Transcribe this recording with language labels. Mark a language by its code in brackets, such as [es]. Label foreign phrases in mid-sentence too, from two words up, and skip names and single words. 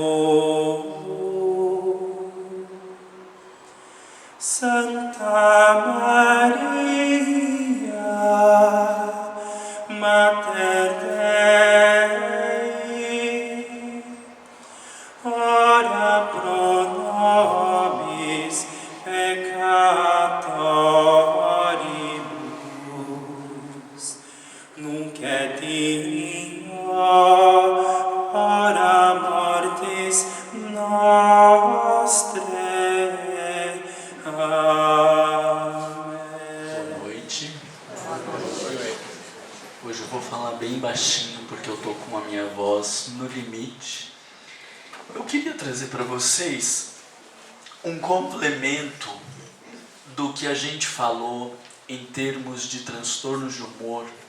[la] Santa Maria, Mater Dei, ora pro nobis peccatoribus, nunc et in hora mortis nostrae. [pt] Amém. Boa noite. Hoje eu vou falar bem baixinho porque eu tô com a minha voz no limite. Eu queria trazer para vocês um complemento do que a gente falou em termos de transtornos de humor.